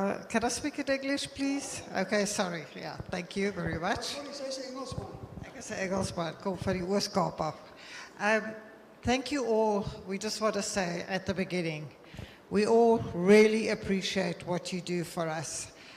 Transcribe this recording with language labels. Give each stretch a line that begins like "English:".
English: Can I speak in English, please? Okay, sorry. Yeah, thank you very much.
Afrikaans: Sorry, sy is Engelsman. Ek is 'n Engelsman, kom van die Oos-Kaap af.
English: Thank you all. We just want to say at the beginning, we all really appreciate what you do for us.